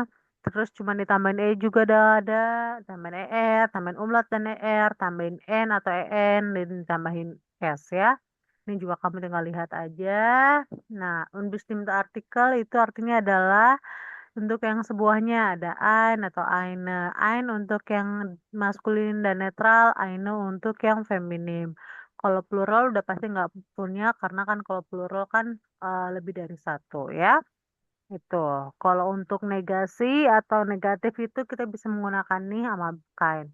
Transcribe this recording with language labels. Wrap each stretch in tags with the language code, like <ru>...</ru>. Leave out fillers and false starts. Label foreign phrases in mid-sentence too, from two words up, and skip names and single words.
<id>Terus cuma ditambahin juga ada, tambahin tambahin umlaut dan tambahin n atau en, dan ditambahin s ya. Ini juga kamu tinggal lihat aja. Nah,</id> <de>unbestimmte artikel</de> <id>itu artinya adalah untuk yang sebuahnya ada ein atau eine. Ein untuk yang maskulin dan netral, eine untuk yang feminim. Kalau plural udah pasti nggak punya karena kan kalau plural kan lebih dari satu ya. Itu. Kalau untuk negasi atau negatif itu kita bisa menggunakan nih sama kind.</id>